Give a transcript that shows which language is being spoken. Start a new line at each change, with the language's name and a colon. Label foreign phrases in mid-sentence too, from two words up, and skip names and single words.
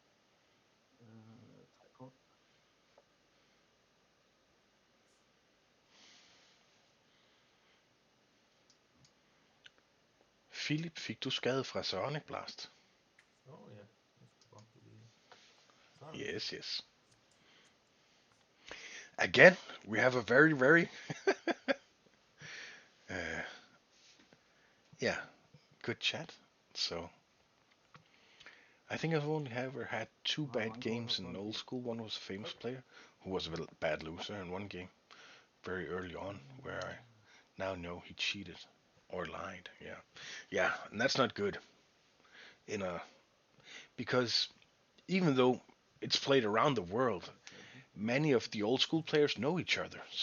Danish: Træk kort. Philip, fik du skade fra Sonic Blast? Ja. Jeg skal bare du lige. Sådan.
English: Yes, yes. Again, we have a very, very Uh, yeah, good chat. So I think I've only ever had two
Danish: Du har
English: bad
Danish: mange kort her
English: games
Danish: på
English: in
Danish: en
English: old
Danish: tur.
English: school. One was a famous player who was a bad loser in one game very early on, where I now know he cheated or lied. Yeah, yeah, and that's not good. In a Because even though it's played around the world, many of the old school players know each other.